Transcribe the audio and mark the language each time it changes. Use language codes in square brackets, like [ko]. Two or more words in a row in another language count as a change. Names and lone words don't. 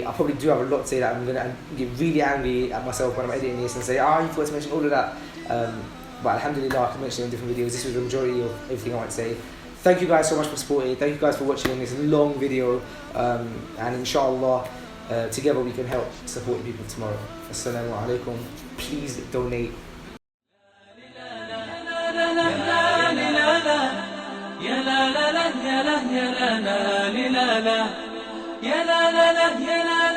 [en] I probably do have a lot to say that I'm going to get really angry at myself when I'm editing this and say, you forgot to mention all of that. But alhamdulillah, I can mention it in different videos. This was the majority of everything I want to say. Thank you guys so much for supporting. Thank you guys for watching this long video. And inshallah, together we can help support the people tomorrow. [ar] السلام عليكم. [en] Please donate. يا لا لا لا يا لا يا لا لا لا لا يا لا لا لا يا لا